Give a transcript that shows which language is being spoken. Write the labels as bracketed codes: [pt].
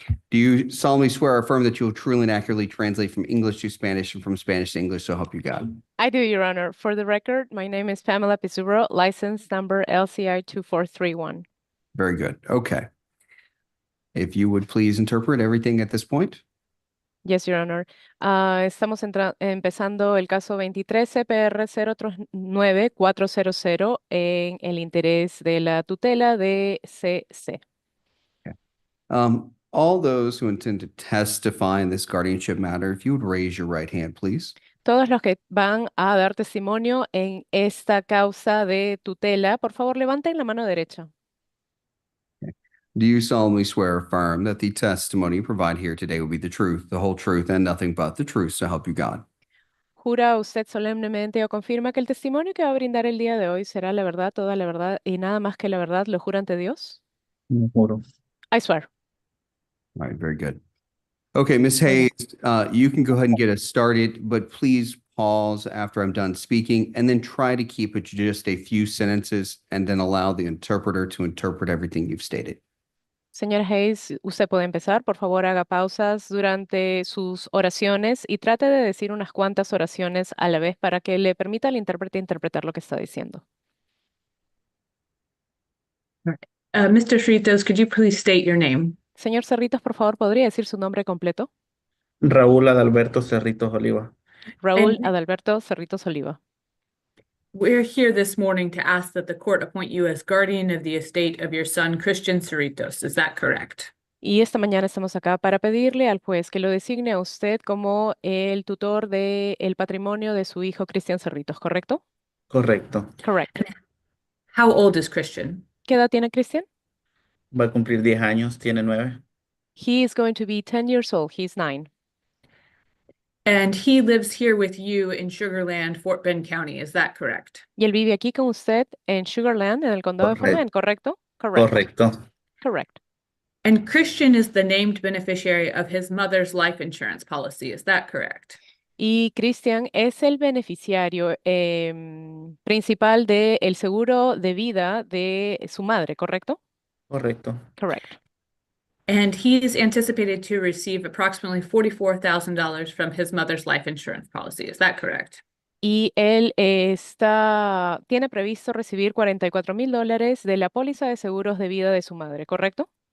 [en] Do you solemnly swear or affirm that you will truly and accurately translate from English to Spanish and from Spanish to English, so help you God? I do, Your Honor. For the record, my name is Pamela Pizurro, license number LCI 2431. Very good. Okay. If you would please interpret everything at this point. Yes, Your Honor. [es] Estamos empezando el caso 23 CPR 039-400 en el interés de la tutela de CC. [en] All those who intend to testify in this guardianship matter, if you would raise your right hand, please. [es] Todos los que van a dar testimonio en esta causa de tutela, por favor, levanten la mano derecha. [en] Do you solemnly swear or affirm that the testimony you provide here today will be the truth, the whole truth, and nothing but the truth, so help you God? [es] ¿Jura usted solemnemente o confirma que el testimonio que va a brindar el día de hoy será la verdad, toda la verdad y nada más que la verdad? ¿Lo jura ante Dios? No juro. [en] I swear. All right, very good. Okay, Ms. Hayes, you can go ahead and get us started, but please pause after I'm done speaking and then try to keep it to just a few sentences and then allow the interpreter to interpret everything you've stated. [es] Señora Hayes, usted puede empezar. Por favor, haga pausas durante sus oraciones y trate de decir unas cuantas oraciones a la vez para que le permita al intérprete interpretar lo que está diciendo. [en] Mr. Fritos, could you please state your name? [es] Señor Cerritos, por favor, ¿podría decir su nombre completo? Raúl Adalberto Cerritos Oliva. Raúl [en] And- Adalberto Cerritos Oliva. We're here this morning to ask that the court appoint you as guardian of the estate of your son, Christian Cerritos. Is that correct? [es] Y esta mañana estamos acá para pedirle al juez que lo designe a usted como el tutor del patrimonio de su hijo Cristian Cerritos, ¿correcto? Correcto. [en] Correct. How old is Christian? [es] ¿Qué edad tiene Cristian? Va a cumplir 10 años, tiene 9. [en] He is going to be 10 years old. He's 9. And he lives here with you in Sugar Land, Fort Bend County. Is that correct? [es] Y él vive aquí con usted en Sugar Land, en el condado de Fort Correcto. Bend, ¿correcto? [en] Correct. [es] Correcto. [en] Correct. And Christian is the named beneficiary of his mother's life insurance policy. Is that correct? [es] Y Cristian es el beneficiario principal del seguro de vida de su madre, ¿correcto? Correcto. [en] Correct. And he is anticipated to receive approximately $44,000 from his mother's life insurance policy. Is that correct? [es] Y él tiene previsto recibir $44,000 de la póliza de seguros de vida de su madre, ¿correcto?